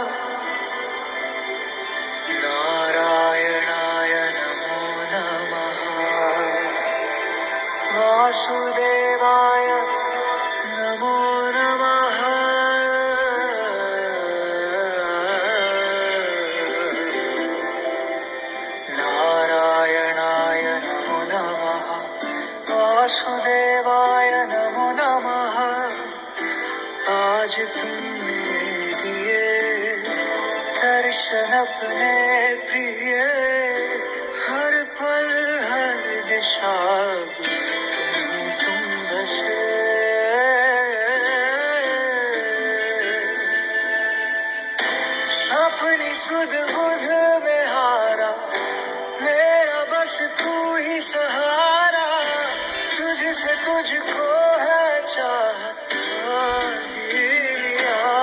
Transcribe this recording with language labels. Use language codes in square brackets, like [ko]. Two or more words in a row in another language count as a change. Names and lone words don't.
[sa] നാരായണായ നമോ നമഃ വാസുദേവായ നമോ നമഃ നാരായണായ നമോ നമഃ वासुदेवाय नमो नमः। [hi] आज तुमने दिए दर्शन अपने प्रिय, हर पल हर दिशा तुम बसे। अपनी सुध बुध में हारा मेरा बस तू ही सहारा, तुझसे तुझको है चाहत लिया।